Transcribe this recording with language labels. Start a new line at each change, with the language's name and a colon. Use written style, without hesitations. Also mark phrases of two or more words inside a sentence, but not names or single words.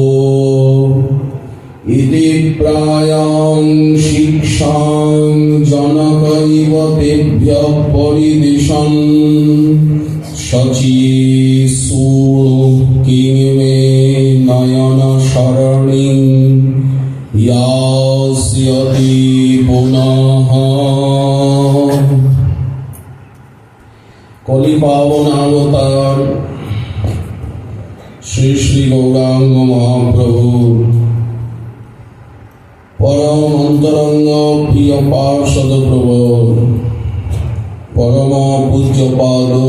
Sanskrit: इति प्रायां शिक्षां जनक इव तेभ्यः परिदिशन् शची किमे नयन शरणिं यास्यति पुनः
Bangla: কলি পাবন অবতার শ্রী শ্রী গৌরাঙ্গ মহাপ্রভু পরম অন্তরঙ্গ প্রিয় পার্ষদ প্রবর পরম পূজ্যপাদ